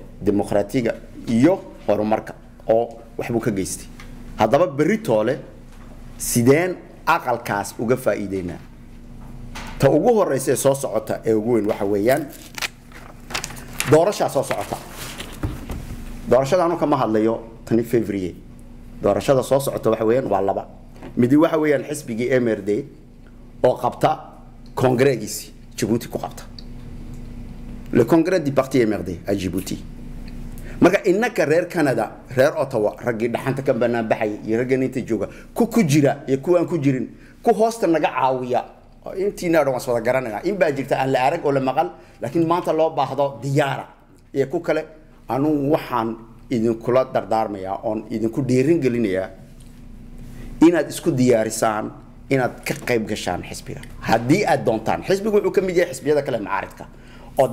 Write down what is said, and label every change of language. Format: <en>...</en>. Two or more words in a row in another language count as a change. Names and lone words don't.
<so>dimuqraatiga iyo horumarka oo waxbuu ka geystay haddaba beritoole sideen aqalkaas uga faa'iideynaa ta ugu horeysa soo socota ee ugu weyn waxa weeyaan doorasha soo socota doorashadaanu kama hadlayo 10 February doorashada soo socota waxa weeyaan waa laba midi waxa weeyaan xisbigii MRD oo qabta congrès Djibouti ku qabta</so> <fr>le congrès du parti MRD à Djibouti</fr> <so>marka innaka reer Canada reer Ottawa ragii dhaxanta ka banaan baxay iyo raggan inta jooga ku jira iyo kuwan ku jirin ku hoosta naga caawiya intiina dhan waswada garanayna in baa jirta aan la arag oo la maqal laakiin maanta loo baahdo diyaara iyo ku kale anu waxaan idin kula dardaarmaya oon idin ku dheerin gelinaya inaad isku diyaarisaan inaad ka qayb gashaan xisbiga haddii aad doontaan xisbigu wuxuu ka mid yahay xisbiyada kale macaaridka oo</so>